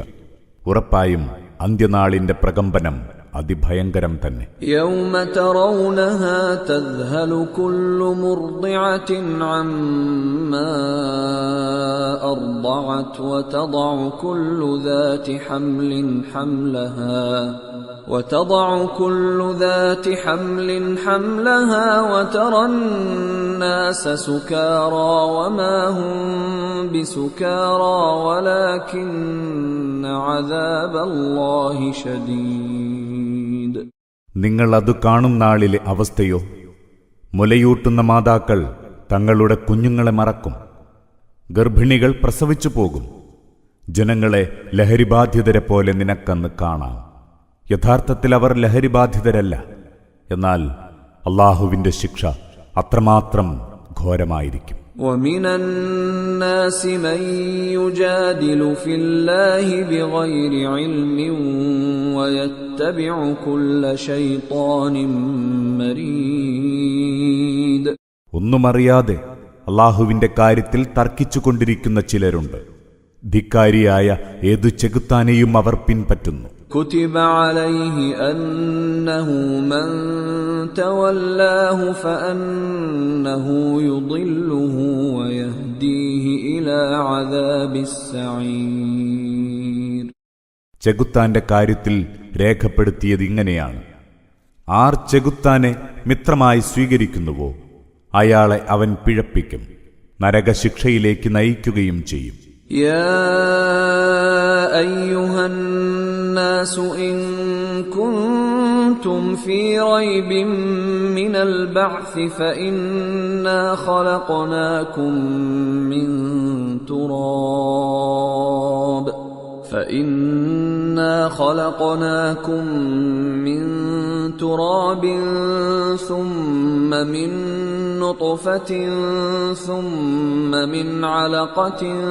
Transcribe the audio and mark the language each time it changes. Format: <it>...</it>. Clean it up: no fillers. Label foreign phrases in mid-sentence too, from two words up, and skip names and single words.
<ml>ഉറപ്പായും അന്ത്യനാളിന്റെ പ്രകമ്പനം അതിഭയങ്കരം തന്നെ.</ml> <ar>يوم ترونها تذهل كل مرضعة عما أرضعت وتضع كل ذات حمل حملها وتضع كل ذات حمل حملها وترى الناس سكارى وما هم بسكارى ولكن عذاب الله شديد.</ar> <ml>നിങ്ങൾ അത് കാണും നാളിലെ അവസ്ഥയോ? മുലയൂട്ടുന്ന മാതാക്കൾ തങ്ങളുടെ കുഞ്ഞുങ്ങളെ മറക്കും. ഗർഭിണികൾ പ്രസവിച്ചു പോകും. ജനങ്ങളെ ലഹരിബാധിതരെ പോലെ നിനക്കന്ന് കാണാം. യഥാർത്ഥത്തിൽ അവർ ലഹരിബാധിതരല്ല. എന്നാൽ അല്ലാഹുവിന്റെ ശിക്ഷ അത്രമാത്രം ഘോരമായിരിക്കും.</ml> <ar>وَمِنَ النَّاسِ مَن يُجَادِلُ فِي اللَّهِ بِغَيْرِ عِلْمٍ وَيَتَّبِعُ كُلَّ شَيْطَانٍ مَرِيدٍ.</ar> <ml>ഒന്നുമറിയാതെ അല്ലാഹുവിന്റെ കാര്യത്തിൽ തർക്കിച്ചുകൊണ്ടിരിക്കുന്ന ചിലരുണ്ട്. ധിക്കാരിയായ ഏതു ചെകുത്താനെയും അവർ പിൻപറ്റുന്നു.</ml> <ar>كُتِبَ عَلَيْهِ أَنَّهُ مَن تَوَلَّاهُ فَأَنَّهُ يُضِلُّهُ وَيَهْدِيهِ إِلَى عَذَابِ السَّعِيرِ.</ar> <ml>ചെകുത്താന്റെ കാര്യത്തിൽ രേഖപ്പെടുത്തിയത് ഇങ്ങനെയാണ്: ആർ ചെകുത്താനെ മിത്രമായി സ്വീകരിക്കുന്നുവോ അയാളെ അവൻ പിഴപ്പിക്കും, നരകശിക്ഷയിലേക്ക് നയിക്കുകയും ചെയ്യും.</ml> <ar>يا أيها الناس إن كنتم في ريب من البعث فإنا خلقناكم من تراب ثم من نطفة ثم من علقة</ar>